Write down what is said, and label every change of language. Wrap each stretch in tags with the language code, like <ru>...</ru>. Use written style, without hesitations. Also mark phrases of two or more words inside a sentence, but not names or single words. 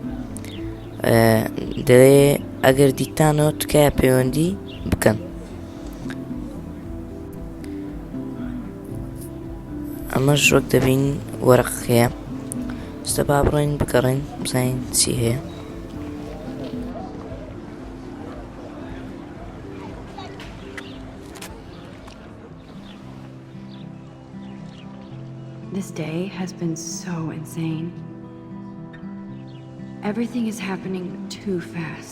<ckb>دەڵێ ئەگەر دیتانەوە تکایە پەیوەندی بکەن. ئەمەش وەک دەبین وەرەقەکەیە. ئێستا با بڕۆین بگەڕێین بزانین چی هەیە.</ckb> <en>This day has been so insane. Everything is happening too fast.</en>